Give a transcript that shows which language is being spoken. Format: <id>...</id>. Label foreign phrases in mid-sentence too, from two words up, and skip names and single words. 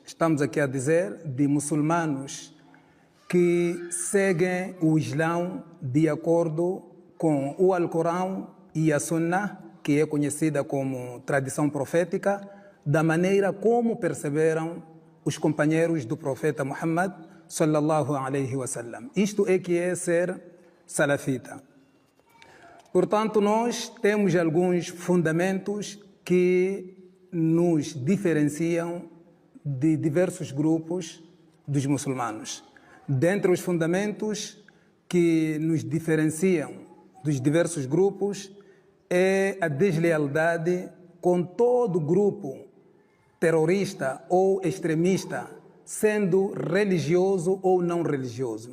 <pt>Estamos aqui a dizer de muçulmanos que seguem o Islão de acordo com o Alcorão e a Sunnah, que é conhecida como tradição profética, da maneira como perceberam os companheiros do profeta Muhammad</pt> <ar>صلى الله عليه وسلم.</ar> <pt>Isto é que é ser salafita. Portanto, nós temos alguns fundamentos que nos diferenciam de diversos grupos dos muçulmanos. Dentre os fundamentos que nos diferenciam dos diversos grupos é a deslealdade com todo grupo terrorista ou extremista, sendo religioso ou não religioso.</pt>